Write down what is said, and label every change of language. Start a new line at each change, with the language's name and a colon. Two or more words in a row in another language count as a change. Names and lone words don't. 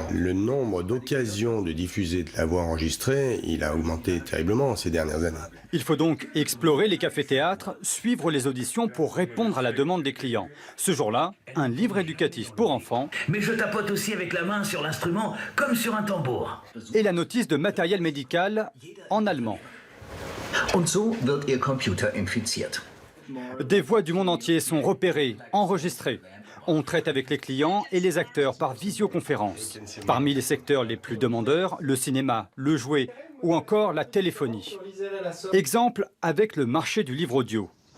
French: Le nombre d'occasions de diffuser de la voix enregistrée, il a augmenté terriblement ces dernières années. Il faut donc explorer les cafés-théâtres, suivre les auditions pour répondre à la demande des clients. Ce jour-là, un livre éducatif pour enfants. Mais je tapote aussi avec la main sur l'instrument, comme sur un tambour. Et la notice de matériel médical en allemand.
German: Und so wird Ihr Computer infiziert.
French: Des voix du monde entier sont repérées, enregistrées. On traite avec les clients et les acteurs par visioconférence. Parmi les secteurs les plus demandeurs, le cinéma, le jouet ou encore la téléphonie. Exemple avec le marché du livre audio.